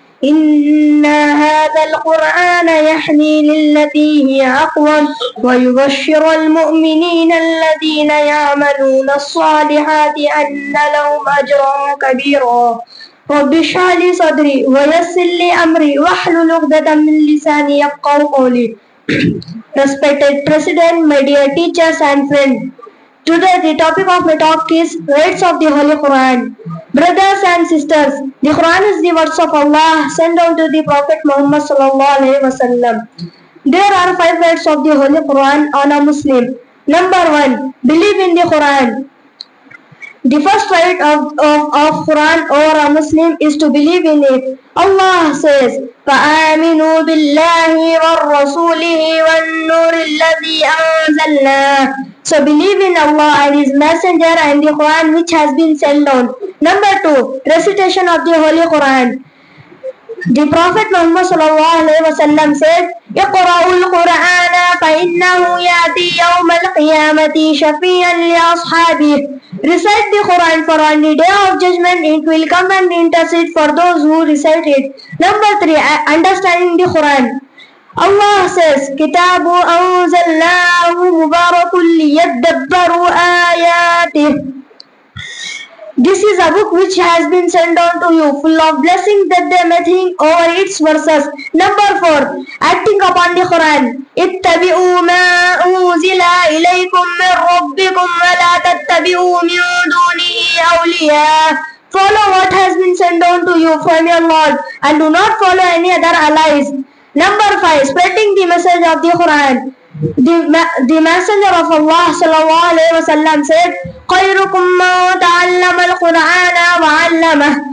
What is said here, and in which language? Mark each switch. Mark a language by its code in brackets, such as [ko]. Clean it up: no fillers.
[ar] إن هذا القرآن يهدي للتي هي أقوم ويبشر المؤمنين الذين يعملون الصالحات أن لهم أجرا كبيرا. رب اشرح لي صدري ويسر لي أمري واحلل عقدة من لساني يفقهوا قولي. [en] Respected President, my dear teachers and friends, today the topic of my talk is words of the Holy Quran. Brothers and sisters, the Quran is the words of Allah sent down to the Prophet Muhammad sallallahu alaihi wasallam. There are 5 words of the Holy Quran on a Muslim. Number 1, believe in the Quran. The first right of Quran over a Muslim is to believe in it. Allah says, [ar] فَآمِنُوا بِاللَّهِ وَالرَّسُولِهِ وَالنُّورِ الَّذِي أَنزَلْنَا. [en] So believe in Allah and His Messenger and the Quran which has been sent down. Number 2, recitation of the Holy Quran. The Prophet Muhammad sallallahu alaihi wasallam said, [ar] اقرأوا القرآن فإنه يأتي يوم القيامة شفيعا لأصحابه. [en] Recite the Quran, for on the day of judgment it will come and intercede for those who recite it. Number 3, understanding the Quran. Allah says, [ar] كتاب أنزلناه مبارك ليدبروا آياته. [en] This is a book which has been sent down to you, full of blessings that they may think over its verses. Number 4, acting upon the Quran. [ar] اتبعوا ما أنزل إليكم من ربكم ولا تتبعوا من دونه أولياء. [en] Follow what has been sent down to you from your Lord and do not follow any other allies. Number 5, spreading the message of the Quran. The Messenger of Allah sallallahu alaihi wasallam said, [ar] خيركم من تعلم القرآن وعلمه.